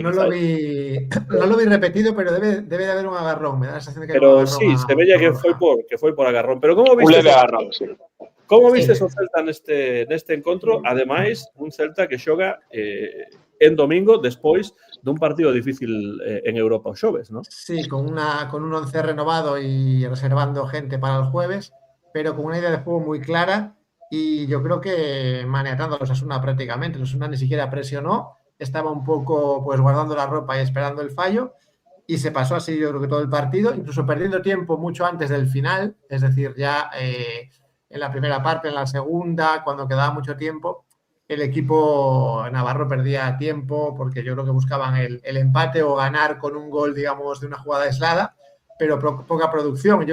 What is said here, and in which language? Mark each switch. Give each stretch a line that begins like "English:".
Spanish: No lo vi repetido, pero debe de haber un agarrón. Me da la sensación de que pero hay un agarrón.
Galician: Sí, se veía que foi por agarrón. Pero como vistes? Un leve agarrón, sí. Como vistes o Celta neste encontro? Ademais, un Celta que xoga en domingo despois dun partido difícil en Europa os xoves, ¿no?
Spanish: Sí, con un 11 renovado y reservando gente para el jueves, pero con una idea de juego muy clara, y yo creo que maniatando a los Osasuna prácticamente. Los Osasuna ni siquiera presionó, estaba un poco pues guardando la ropa y esperando el fallo, y se pasó así yo creo que todo el partido, incluso perdiendo tiempo mucho antes del final, es decir, ya en la primera parte, en la segunda, cuando quedaba mucho tiempo, el equipo navarro perdía tiempo porque yo creo que buscaban el empate o ganar con un gol, digamos, de una jugada aislada, pero poca producción.